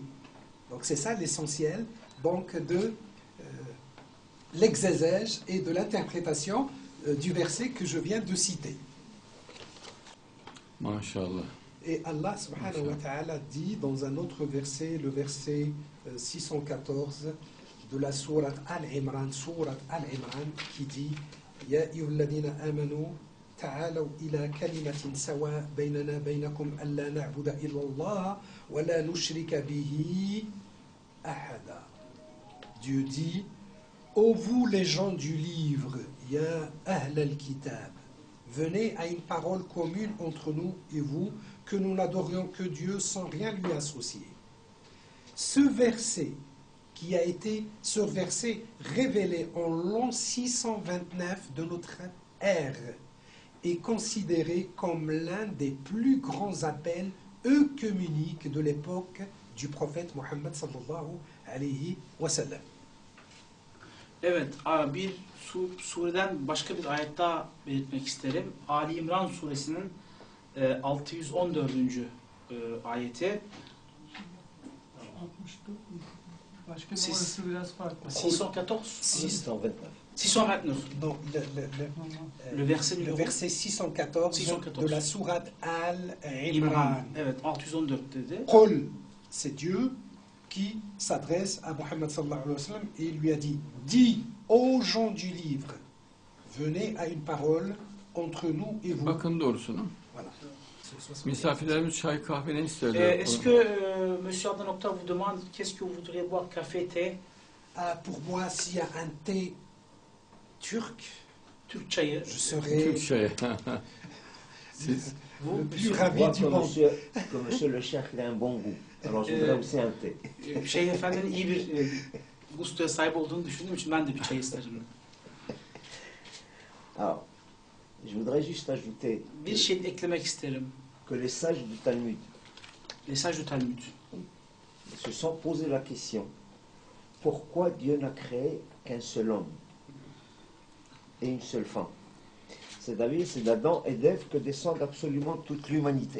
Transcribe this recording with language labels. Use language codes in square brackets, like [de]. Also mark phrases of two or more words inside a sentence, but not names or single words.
[fr] Donc, c'est ça l'essentiel donc de l'exégèse et de l'interprétation du verset que je viens de citer. Masha'Allah. Et Allah [ar] سبحانه وتعالى [fr] dit dans un autre verset, le verset 614 de la sourate Al-Imran, qui dit [ar] يا أيها الذين آمنوا تعالوا إلى كلمة سواء بيننا بينكم ألا نعبد إلا الله ولا نشرك به أحدا. [fr] Dieu dit ô vous les gens du livre, [ar] يا أهل الكتاب, [fr] venez à une parole commune entre nous et vous, que nous n'adorions que Dieu sans rien lui associer. Ce verset révélé en l'an 629 de notre ère est considéré comme l'un des plus grands appels œcuméniques de l'époque du prophète Muhammed [ar] صلى الله عليه وسلم. [tr] Evet, bir sureden başka bir ayet daha belirtmek isterim. Ali İmran suresinin 614. Ayeti. Başka bir orası biraz farklı. 614. 629. [fr] Non, Le verset le verset 614 de la sourate Al-Imran. [tr] İmran. Evet, 614 dedi. [fr] Qul, c'est Dieu qui s'adresse à Mohammed [ar] صلى الله عليه وسلم [fr] et lui a dit dis aux gens du livre, venez à une parole entre nous et vous. [tr] Bakın doğrusunu. [fr] Voilà. [tr] Misafirlerimiz çay kahve ne isterler? [fr] Est-ce que Monsieur Adnan Oktar vous demande qu'est-ce que vous voudriez boire, café, thé? Pour moi, s'il y a un thé turc, [tr] Türk çayı. [fr] je serais [tr] Türk çayı. Siz [fr] Vous, Le plus monsieur, Je ravi vois du monde. que monsieur le cheikh il a un bon goût. Alors je voudrais aussi un thé. [tr] Şeyh Efendi'nin iyi bir gustoya sahip olduğunu düşündüğüm için ben de bir çay isterim. [fr] Alors, je voudrais juste ajouter [tr] Bir şey eklemek isterim. [fr] que les sages du Talmud Mesaj du Talmud. se sont posé la question pourquoi Dieu n'a créé qu'un seul homme et une seule femme. C'est-à-dire, c'est d'Adam et d'Ève que descend absolument toute l'humanité.